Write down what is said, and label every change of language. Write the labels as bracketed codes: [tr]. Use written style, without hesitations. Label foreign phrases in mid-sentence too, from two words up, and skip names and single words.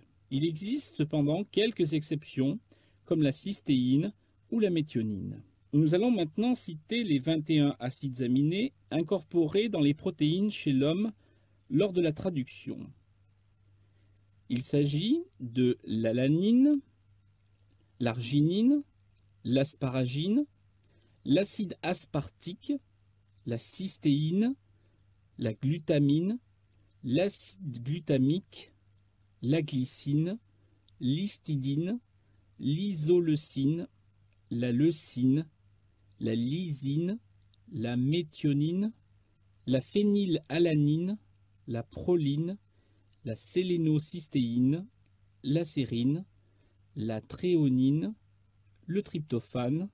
[fr] Il existe cependant quelques exceptions, comme la cystéine ou la méthionine. Nous allons maintenant citer les 21 acides aminés incorporés dans les protéines chez l'homme lors de la traduction. Il s'agit de l'alanine, l'arginine, l'asparagine, l'acide aspartique, la cystéine, la glutamine, l'acide glutamique, la glycine, l'histidine, l'isoleucine, la leucine, la lysine, la méthionine, la phénylalanine, la proline, la sélénocystéine, la sérine, la tréonine, le tryptophane,